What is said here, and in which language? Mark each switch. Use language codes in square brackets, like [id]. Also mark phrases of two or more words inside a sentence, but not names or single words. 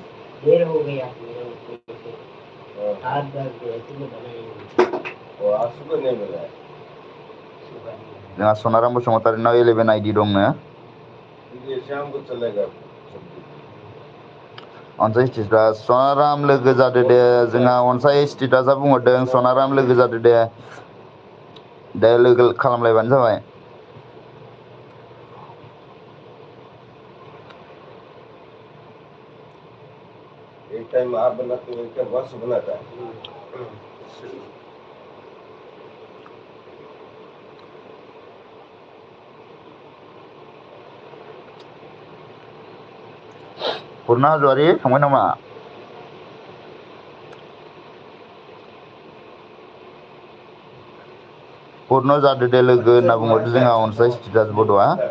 [brx] जोंहा सनाराम बसुमतारीनाव 11 आइडि दंनो। अनसाय स्टेटास सनाराम लोगो जादो दे जोंहा अनसाय स्टेटासा बुंहरदों सनाराम लोगो जादो दे लोगो खालामलायबानो जाबाय। [hi] एक टाइम आप बनाते हो क्या बस बनाता है। [brx] पुर्न हाज'वारि थांबाय नामा? पुर्न जादो दे लोगो होनना बुंहरदो जोंहा अनसाय स्टेटास बड'आ।